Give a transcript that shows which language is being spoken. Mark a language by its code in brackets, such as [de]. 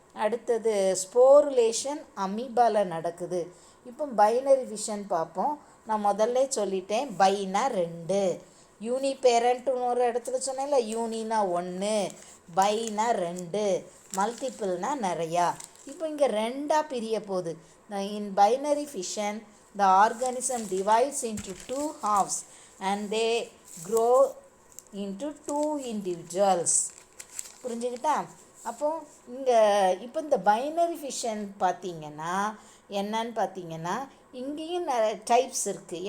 [ta] அடுத்தது ஸ்போருலேஷன் அமீபாவில் நடக்குது. இப்போ பைனரி ஃபிஷன் பார்ப்போம். நான் முதல்ல சொல்லிட்டேன், பைனா 2, யூனிபேரண்ட்னு ஒரு இடத்துல சொன்னேன்ல, யூனினா 1, பைனா 2, மல்டிபிள்னா நிறையா. இப்போ இங்கே 2ஆக பிரிய போகுது. [en] In binary fission the organism divides into 2 halves and they grow into 2 individuals. [ta] புரிஞ்சுக்கிட்டா? அப்போ இப்போ இந்த பைனரி ஃபிஷன் பார்த்தீங்கன்னா என்னன்னு பார்த்தீங்கன்னா இங்கேயும் நிறைய டைப்ஸ் இருக்குது.